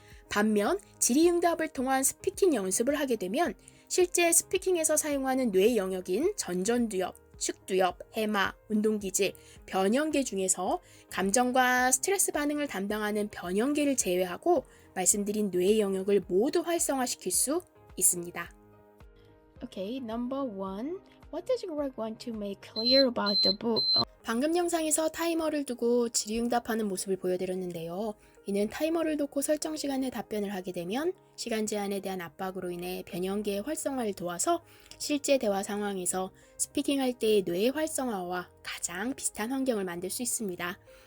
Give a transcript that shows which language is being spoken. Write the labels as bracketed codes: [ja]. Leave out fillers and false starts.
[ko] 반면 질의응답을 통한 스피킹 연습을 하게 되면 실제 스피킹에서 사용하는 뇌 영역인 전전두엽, 측두엽, 해마, 운동기질, 변형계 중에서 감정과 스트레스 반응을 담당하는 변형계를 제외하고 말씀드린 뇌 영역을 모두 활성화시킬 수 있습니다. [en] Okay, number one. What does Greg want to make clear about the book? [ko] 방금 영상에서 타이머를 두고 질의응답하는 모습을 보여드렸는데요. 이는 타이머를 놓고 설정 시간에 답변을 하게 되면 시간 제한에 대한 압박으로 인해 변형계의 활성화를 도와서 실제 대화 상황에서 스피킹할 때의 뇌의 활성화와 가장 비슷한 환경을 만들 수 있습니다.